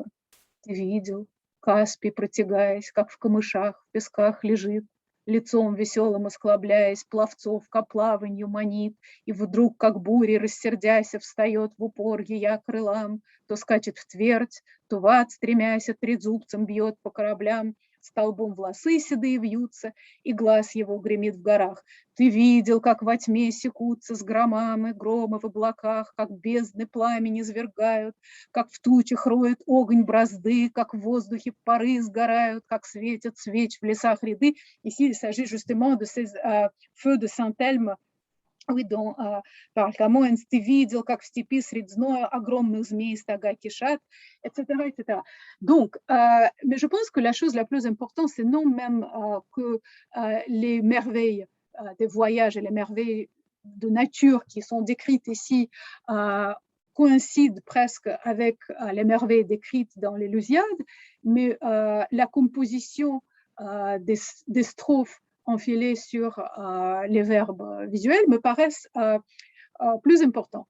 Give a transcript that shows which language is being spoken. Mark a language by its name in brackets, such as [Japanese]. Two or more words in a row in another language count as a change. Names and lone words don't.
[Russian] Ты видел, Каспий, протягаясь, как в камышах, в песках лежит, лицом веселым осклабляясь, пловцов ко плаванью манит, и вдруг, как бурей рассердяся, встает в упор ея крылам, то скачет в твердь, то в ад, стремясь, трезубцем бьет по кораблям, столбом волосы седые вьются, и глаз его гремит в горах. Ты видел, как во тьме секутся с громами громы в облаках, как бездны пламени извергают, как в тучах роет огонь бразды, как в воздухе пары сгорают, как светят свеч в лесах ряды. [French] Ici, il s'agit justement de ces feux de Saint-Elme, oui, dont par Камоэнс, [Russian] ты видел, как в степи средь зноя огромных змей стога кишат, [French] etc., etc. Donc, mais je pense que la chose la plus importante, c'est non même que les merveilles des voyages et les merveilles de nature qui sont décrites ici coïncident presque avec les merveilles décrites dans les Lusiades, mais la composition des strophes enfilées sur les verbes visuels me paraissent plus importants.